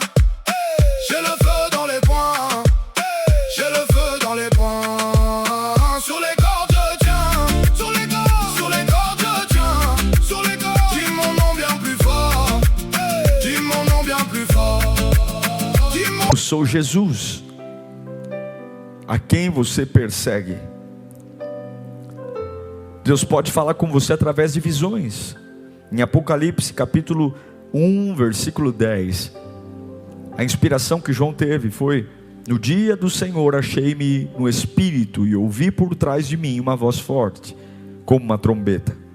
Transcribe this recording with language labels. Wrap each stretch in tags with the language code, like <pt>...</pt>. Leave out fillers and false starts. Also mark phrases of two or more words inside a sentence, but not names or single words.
<fr>J'ai le feu dans les poings, j'ai le feu dans les poings. Sur les cordes je tiens, sur les cordes je tiens. Sur les cordes, dis mon nom bien plus fort, dis mon nom bien plus fort, dis mon...</fr> <pt>Eu sou Jesus, a quem você persegue. Deus pode falar com você através de visões. Em Apocalipse capítulo 1, versículo 10, a inspiração que João teve foi: no dia do Senhor achei-me no Espírito e ouvi por trás de mim uma voz forte, como uma trombeta.</pt>